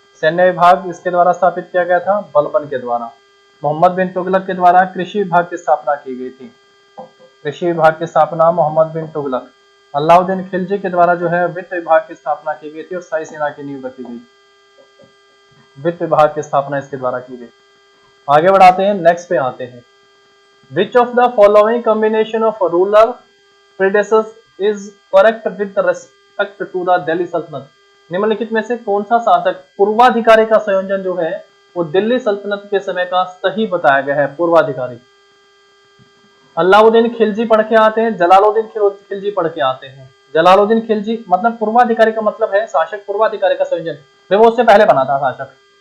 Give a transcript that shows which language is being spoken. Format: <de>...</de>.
<hi>सैन्य विभाग इसके द्वारा स्थापित किया गया था बलबन के द्वारा। मोहम्मद बिन तुगलक के द्वारा कृषि विभाग की स्थापना की गई थी। कृषि विभाग की स्थापना मोहम्मद बिन तुगलक। अलाउद्दीन खिलजी के द्वारा जो है वित्त विभाग की स्थापना की गई थी और शाही सेना की नींव रखी गई। वित्त विभाग की स्थापना इसके द्वारा की गई। आगे बढ़ाते हैं, नेक्स्ट पे आते हैं।</hi> <en>Which of the following combination of ruler predecessors is correct with respect to the Delhi Sultanate?</en> <hi>निम्नलिखित में से कौन सा शासक पूर्वाधिकारी का संयोजन जो है वो दिल्ली सल्तनत के समय का सही बताया गया है? पूर्वाधिकारी अलाउद्दीन खिलजी पढ़ के आते हैं, जलालुद्दीन खिलजी पढ़ के आते हैं। जलालुद्दीन खिलजी मतलब पूर्वाधिकारी का मतलब है शासक पूर्वाधिकारी का संयोजन, वो उससे पहले बना था शासक।</hi>